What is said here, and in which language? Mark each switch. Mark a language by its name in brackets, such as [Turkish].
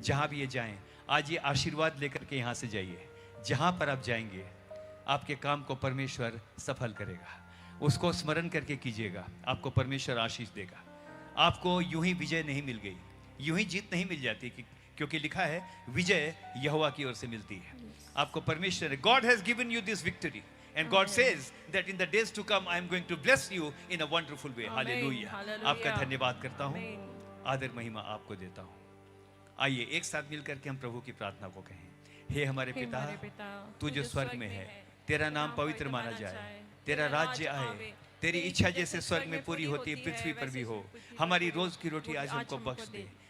[Hindi] जहाँ भी ये जाएं, आज ये आशीर्वाद लेकर के यहाँ से जाइए। जहाँ पर आप जाएंगे आपके काम को परमेश्वर सफल करेगा, उसको स्मरण करके कीजिएगा, आपको परमेश्वर आशीष देगा। आपको यूं ही विजय नहीं मिल गई, यूं ही जीत नहीं मिल जाती, क्योंकि लिखा है विजय यहोवा की ओर से मिलती है। आपको परमेश्वर, [English] God has given you this victory and God says that in the days to come I am going to bless you in a wonderful way. Amen. Hallelujah. Hallelujah. [Hindi] आपका धन्यवाद करता हूँ, [English] Amen. [Hindi] आदर महिमा आपको देता हूँ। आइए एक साथ मिलकर के हम प्रभु की प्रार्थना को कहें। हे हमारे हे पिता, हमारे पिता, तू जो स्वर्ग में है, तेरा नाम पवित्र माना जाए, तेरा राज्य आए, तेरी इच्छा जैसे स्वर्ग में पूरी होती है पृथ्वी पर भी हो। हमारी रोज की रोटी आज हमको बख्श दे,